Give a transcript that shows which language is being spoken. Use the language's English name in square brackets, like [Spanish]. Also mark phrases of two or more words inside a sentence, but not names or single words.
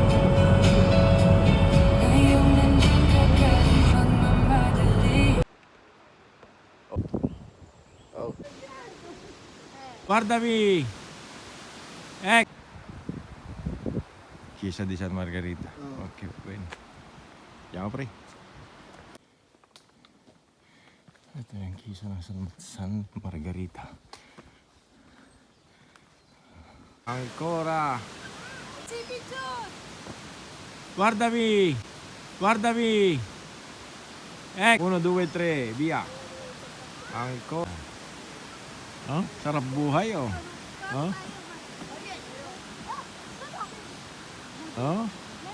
[Italian] Guardami! Chiesa di San Margarita. Ok, bene. Andiamo pre. [Filipino] Ito yung chiesa ng San Margarita. [Italian] Ancora! Guardami! Guardami! 1, 2, 3, via! Ancora! [Filipino] Oh, sarap buhay oh. Oh. Oh.